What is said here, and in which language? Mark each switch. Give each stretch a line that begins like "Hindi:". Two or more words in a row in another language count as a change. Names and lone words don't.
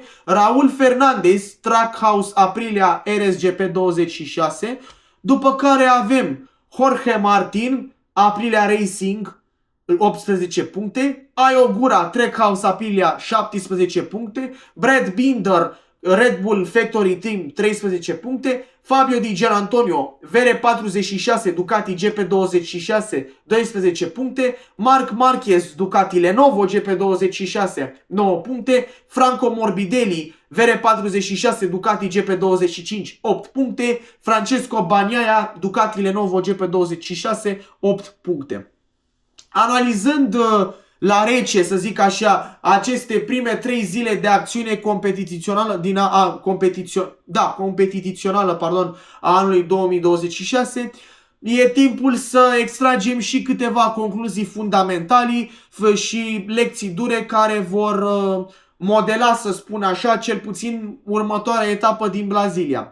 Romanian: Raul Fernandez, Trackhouse Aprilia RSGP 26. După care avem Jorge Martin, Aprilia Racing 18 puncte. Ayo Gura, Trackhouse Aprilia 17 puncte. Brad Binder, Red Bull Factory Team 13 puncte. Fabio Di Gianantonio, VR46, Ducati GP26, 12 puncte. Marc Marquez, Ducati Lenovo GP26, 9 puncte. Franco Morbidelli, VR46, Ducati GP25, 8 puncte. Francesco Bagnaia, Ducati Lenovo GP26, 8 puncte. Analizând la rece, să zic așa, aceste prime 3 zile de acțiune competițională a anului 2026, e timpul să extragem și câteva concluzii fundamentale și lecții dure care vor modela, să spun așa, cel puțin următoarea etapă din Brazilia.